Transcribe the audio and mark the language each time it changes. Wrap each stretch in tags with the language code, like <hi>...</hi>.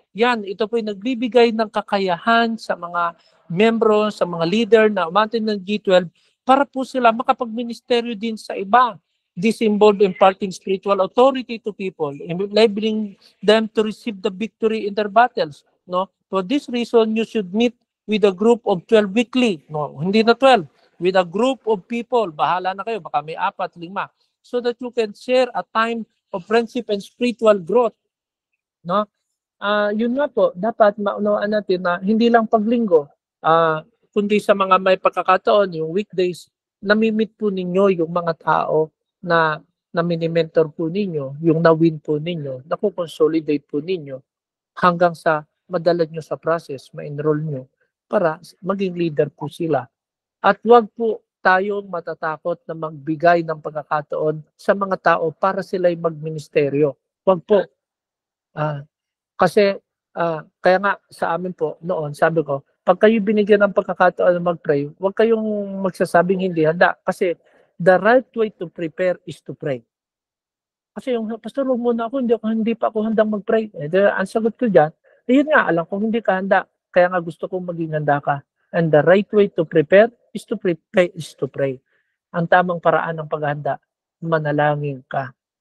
<tl>Yan, ito po yung nagbibigay ng kakayahan sa mga membro, sa mga leader na umatin ng G12 para po sila makapag-ministeryo din sa iba.</tl> <en>This involved imparting spiritual authority to people, enabling them to receive the victory in their battles. No? For this reason, you should meet with a group of 12 weekly.</en> <tl>No, hindi na 12.</tl> <en>With a group of people.</en> <tl>Bahala na kayo. Baka may 4, 5.</tl> <en>So that you can share a time of friendship and spiritual growth.</en> <tl>No? Yun nga po, dapat maunawaan natin na hindi lang paglinggo, kundi sa mga may pagkakataon, yung weekdays, namimit po ninyo yung mga tao na mini-mentor po ninyo, yung na-win po ninyo, nakukonsolidate po ninyo hanggang sa madala nyo sa process, ma-enroll nyo para maging leader po sila. At wag po tayong matatakot na magbigay ng pagkakataon sa mga tao para sila'y magministeryo. Wag po. Kasi kaya nga sa amin po noon, sabi ko, pag kayo binigyan ng pagkakataon na mag-pray, wag kayong magsasabing hindi handa. Kasi</tl> <en>the right way to prepare is to pray.</en> <tl>Kasi yung pastor, huwag muna ako, hindi pa ako handang mag-pray. Ang sagot ko dyan, yun nga, alam ko hindi ka handa. Kaya nga gusto kong maging handa ka.</tl> <en>And the right way to prepare is to pray.</en> <tl>Ang tamang paraan ng paghanda, manalangin ka.</tl>